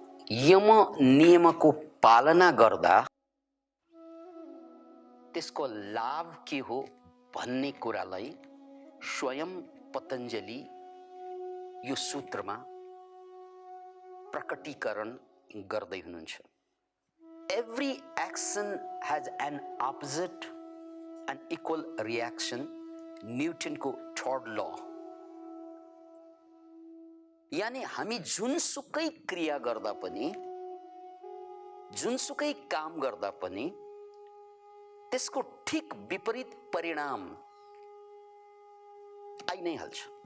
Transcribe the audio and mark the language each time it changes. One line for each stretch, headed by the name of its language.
Nepali: यम नियमको पालना गर्दा त्यसको लाभ के हो भन्ने कुरालाई स्वयं पतञ्जलि यो सूत्रमा प्रकटीकरण गर्दै हुनुहुन्छ।
English: Every action has an opposite and equal reaction,
Nepali: Newton को थर्ड लॉ। यानी हामी जुनसुकै क्रिया गर्दा पनि, जुनसुकै काम गर्दा पनि त्यसको ठीक विपरीत परिणाम आइ नै हाल्छ।